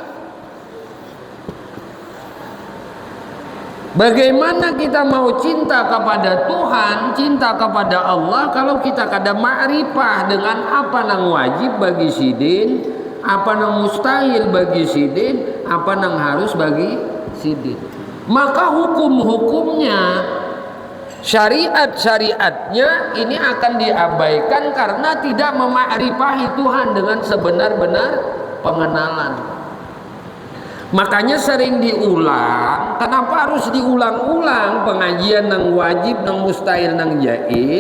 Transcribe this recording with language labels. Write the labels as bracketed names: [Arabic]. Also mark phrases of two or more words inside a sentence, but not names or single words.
[Indonesian] Bagaimana kita mau cinta kepada Tuhan, cinta kepada Allah kalau kita kada makrifah dengan apa nang wajib bagi sidin, apa nang mustahil bagi sidin, apa nang harus bagi sidin. Maka hukum-hukumnya, syariat-syariatnya ini akan diabaikan karena tidak memakrifahi Tuhan dengan sebenar-benar pengenalan. Makanya sering diulang. Kenapa harus diulang-ulang pengajian nang wajib, nang mustahil, nang jaiz?